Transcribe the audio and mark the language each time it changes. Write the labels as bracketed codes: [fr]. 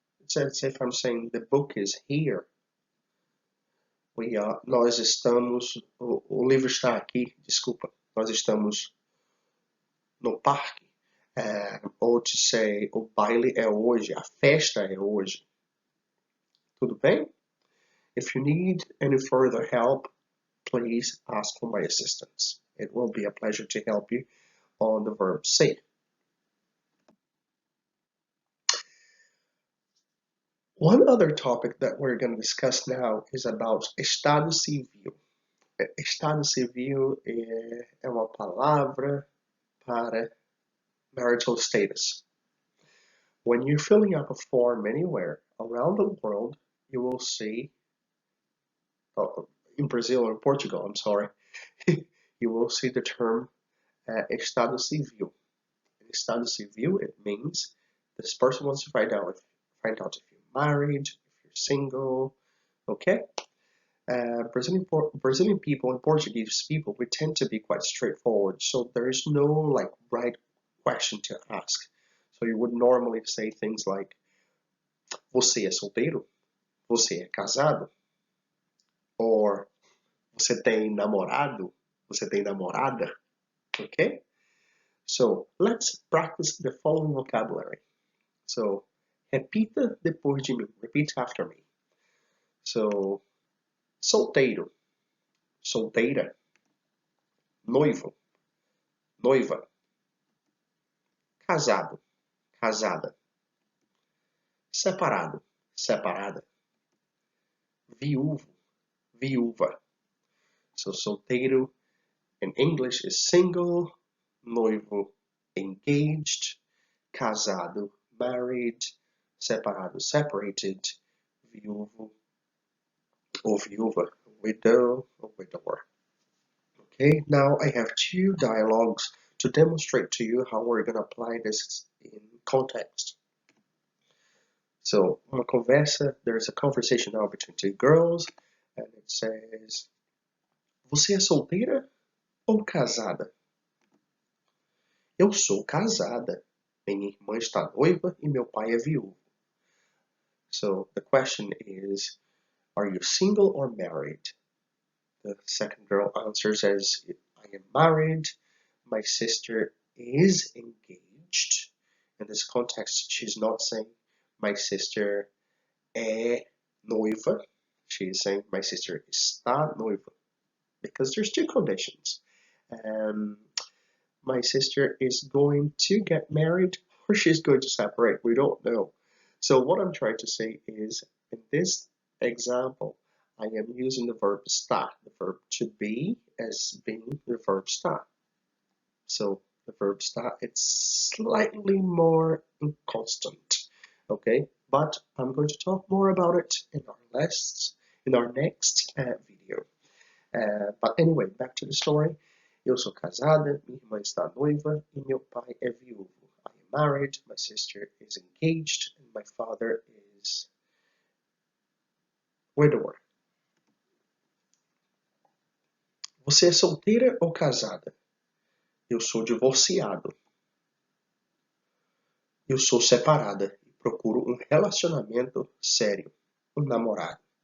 [en] It's if I'm saying the book is here, [pt] nós estamos, o livro está aqui, desculpa, nós estamos no parque, ou [en] to say, [pt] o baile é hoje, a festa é hoje. Tudo bem? [en] If you need any further help, please ask for my assistance. It will be a pleasure to help you on the verb ser. One other topic that we're going to discuss now is about estado civil. [pt] Estado civil é uma palavra para marital status. [en] When you're filling out a form anywhere around the world, you will see, in Brazil or Portugal, I'm sorry, you will see the term estado civil. Estado civil, it means this person wants to find out if you're married, if you're single, okay? Brazilian people and Portuguese people, we tend to be quite straightforward, so there is no like right question to ask. So you would normally say things like, [pt] você é solteiro? Você é casado? Or, você tem namorado? Você tem namorada? Okay? [en] So, let's practice the following vocabulary. [pt] So, repita depois de mim. [en] Repeat after me. [pt] So, solteiro, solteira, noivo, noiva, casado, casada, separado, separada, viúvo, viúva. [en] So, solteiro in English is single, noivo, engaged, casado, married, separado, separated, viúvo, or viúva, widow, or widower. Okay, now I have two dialogues to demonstrate to you how we're going to apply this in context. So, [pt] uma conversa, [en] there's a conversation now between two girls, and it says, [pt] você é solteira ou casada? Eu sou casada. Minha irmã está noiva e meu pai é viúvo. [en] So, the question is, are you single or married? The second girl answers as, I am married, my sister is engaged. In this context, she's not saying, my sister [pt] é noiva. [en] She is saying, my sister [pt] está noiva. [en] Because there's two conditions. My sister is going to get married or she's going to separate. We don't know. So what I'm trying to say is, in this example, I am using the verb estar, the verb to be, as being the verb estar. So the verb estar, it's slightly more inconstant. okay? But I'm going to talk more about it in our next video. But anyway, back to the story. [pt] Eu sou casada, minha irmã está noiva e meu pai é viúvo. [en] I am married, my sister is engaged, and my father is widower. [pt] Você é solteira ou casada? Eu sou divorciado. Eu sou separada e procuro um relacionamento sério, um namorado.